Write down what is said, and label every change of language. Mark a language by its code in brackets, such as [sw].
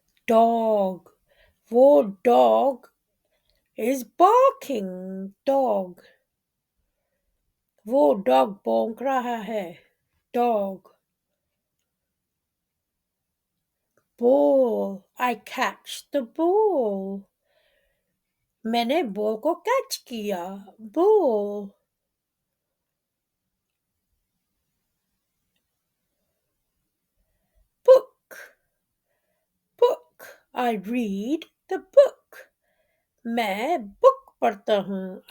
[en] Dog, वो dog is barking. [hi] Dog, वो dog भौंक रहा है. [en] Dog. Ball, I catch the ball. [hi] मैंने बॉल को कैच किया. Ball. [en] Book, book, I read the book. [hi] मैं book पढ़ता हूँ.